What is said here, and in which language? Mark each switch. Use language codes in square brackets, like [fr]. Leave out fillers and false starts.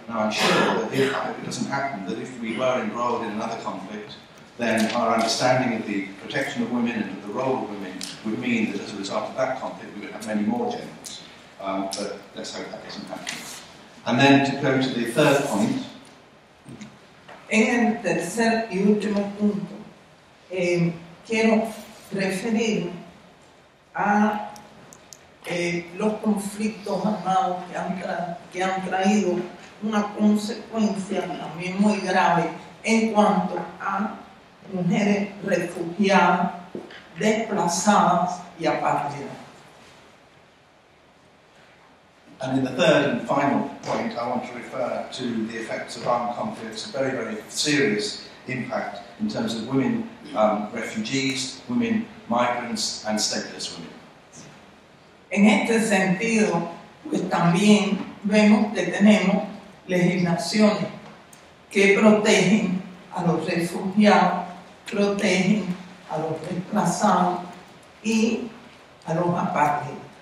[en] Now I'm sure that if it doesn't happen, that if we were embroiled in another conflict, then our understanding of the protection of women and of the role of women would mean that as a result of that conflict we would have many more generals. But let's hope that doesn't happen. And then to go to the third point. [es] En el tercer y último punto, quiero referirme a los conflictos armados que han traído una consecuencia también muy grave en cuanto a mujeres refugiadas, desplazadas y apátridas. [en] And in the third and final point, I want to refer to the effects of armed conflicts, a very, very serious impact in terms of women refugees, women migrants and stateless women. [es] En este sentido, pues también vemos que tenemos legislaciones que protegen a los refugiados, protegen a los desplazados y a los apátridas.